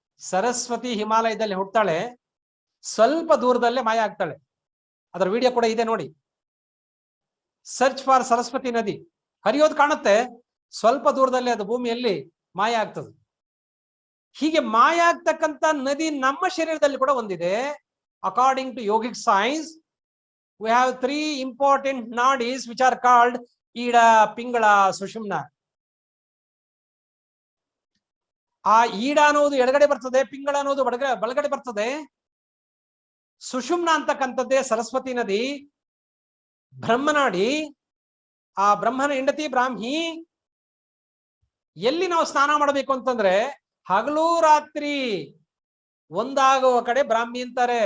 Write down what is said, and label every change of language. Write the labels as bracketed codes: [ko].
[kn] ಸರಸ್ವತಿ ಹಿಮಾಲಯದಲ್ಲಿ ಹುಡ್ತಾಳೆ, ಸ್ವಲ್ಪ ದೂರದಲ್ಲೇ ಮಾಯ ಆಗ್ತಾಳೆ. ಅದರ ವಿಡಿಯೋ ಕೂಡ ಇದೆ ನೋಡಿ. [en] search for [kn] ಸರಸ್ವತಿ ನದಿ ಹರಿಯೋದು ಕಾಣುತ್ತೆ, ಸ್ವಲ್ಪ ದೂರದಲ್ಲಿ ಅದು ಭೂಮಿಯಲ್ಲಿ ಮಾಯ ಆಗ್ತದೆ. ಹೀಗೆ ಮಾಯ ಆಗ್ತಕ್ಕಂಥ ನದಿ ನಮ್ಮ ಶರೀರದಲ್ಲಿ ಕೂಡ ಒಂದಿದೆ. [en] According to yogic science, we have 3 important nadis which are called Ida, Pingala, Sushumna. [kn] ಆ ಈಡ ಅನ್ನೋದು ಎಡಗಡೆ ಬರ್ತದೆ, ಪಿಂಗಳ ಅನ್ನೋದು ಬಲಗಡೆ ಬರ್ತದೆ. ಸುಷುಮ್ನ ಅಂತಕ್ಕಂಥದ್ದೇ ಸರಸ್ವತಿ ನದಿ, ಬ್ರಹ್ಮನಾಡಿ. ಆ ಬ್ರಹ್ಮನ ಹೆಂಡತಿ ಬ್ರಾಹ್ಮಿ. ಎಲ್ಲಿ ನಾವು ಸ್ನಾನ ಮಾಡಬೇಕು ಅಂತಂದ್ರೆ ಹಗಲು ರಾತ್ರಿ ಒಂದಾಗುವ ಕಡೆ ಬ್ರಾಹ್ಮಿ ಅಂತಾರೆ.